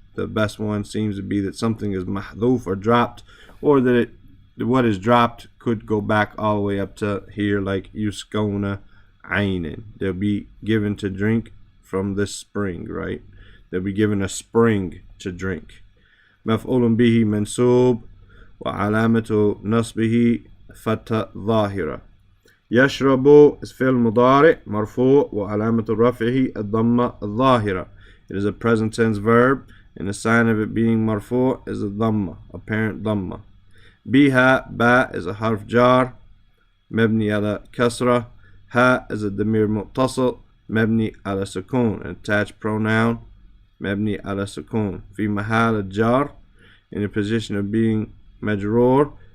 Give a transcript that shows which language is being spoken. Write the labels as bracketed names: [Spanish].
[English] The best one seems to be that something is mahdhuf or dropped, or that what is dropped could go back all the way up to here, like yusqawna aynan. They'll be given to drink from this spring, right? They'll be given a spring to drink. [Arabic] مفعول به منصوب وعلامة نصبه فتحة ظاهرة. يشرب is فعل مضارع مرفوع وعلامة رفعه الضمة الظاهرة. [English] It is a present tense verb, and the sign of it being مرفوع is a dhamma, apparent dhamma. [Arabic] بها ba is a harf jar مبني على كسرة. [English] ha is a damir [Arabic] متصل مبني على سكون, [English] an attached pronoun [Arabic] مبني على سكون في محل الجار, [English] in the position of being majroor.